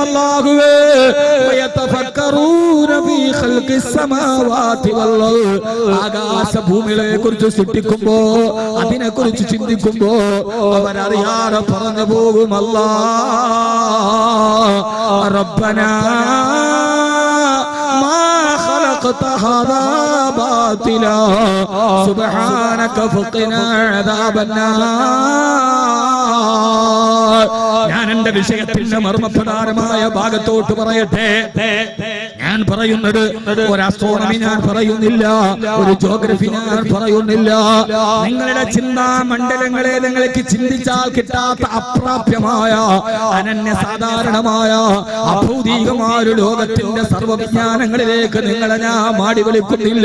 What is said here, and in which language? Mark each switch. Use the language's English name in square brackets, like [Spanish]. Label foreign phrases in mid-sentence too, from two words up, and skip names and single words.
[Malayalam] അല്ലാഹുവേ ആകാശ ഭൂമികളെ കുറിച്ച് സൃഷ്ടിക്കുമ്പോ അതിനെ കുറിച്ച് ചിന്തിക്കുമ്പോ അവരറിയാതെ പറഞ്ഞു പോകും [Arabic] الله ربنا هذا باطلا سبحانك فقنا عذاب النار. [Malayalam] ഞാൻ എന്റെ വിഷയത്തിന്റെ മർമ്മപ്രധാനമായ ഭാഗത്തോട്ട് പറയട്ടെ. ഞാൻ പറയുന്നത് ഒരു ആസ്ട്രോണമി ഞാൻ പറയുന്നില്ല, ഒരു ജോഗ്രഫി ഞാൻ പറയുന്നില്ല. നിങ്ങളുടെ ചിന്താ മണ്ഡലങ്ങളെ നിങ്ങൾക്ക് ചിന്തിച്ചാൽ കിട്ടാത്ത അപ്രാപ്യമായ അനന്യ സാധാരണമായ അഭൗതികമായ ലോകത്തിന്റെ സർവ്വവിജ്ഞാനങ്ങളിലേക്ക് നിങ്ങളെ ഞാൻ മാടി വിളിക്കുന്നില്ല.